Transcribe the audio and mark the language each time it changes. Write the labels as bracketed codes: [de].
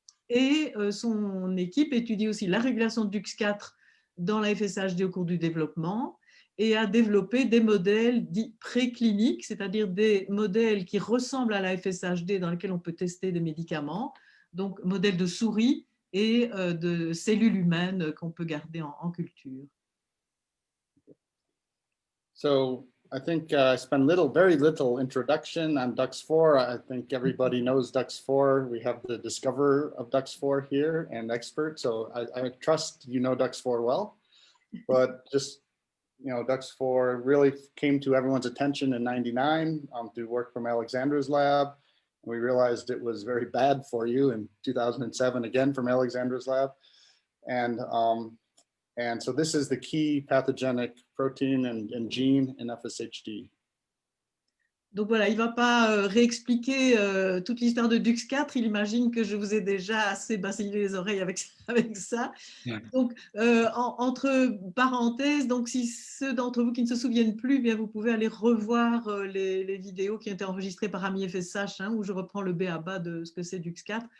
[fr] Et son équipe étudie aussi la régulation de DUX4 dans la FSHD au cours du développement et a développé des modèles dits précliniques, c'est-à-dire des modèles qui ressemblent à la FSHD dans lesquels on peut tester des médicaments, donc modèles de souris et de cellules humaines qu'on peut garder en culture. [en] So I think I spent very little introduction on DUX4. I think everybody knows DUX4. We have the discoverer of DUX4 here and expert. So I trust you know DUX4 well, but just, DUX4 really came to everyone's attention in '99 through work from Alexandra's lab. We realized it was very bad for you in 2007, again from Alexandra's lab. And so this is the key pathogenic protein and gene in FSHD. [fr] Donc voilà, il ne va pas réexpliquer toute l'histoire de DUX4. Il imagine que je vous ai déjà assez bassillé les oreilles avec ça. Yeah. Donc, entre parenthèses, donc si ceux d'entre vous qui ne se souviennent plus, bien, vous pouvez aller revoir les vidéos qui ont été enregistrées par AMIS FSH, où je reprends le b.a.-ba de ce que c'est DUX4.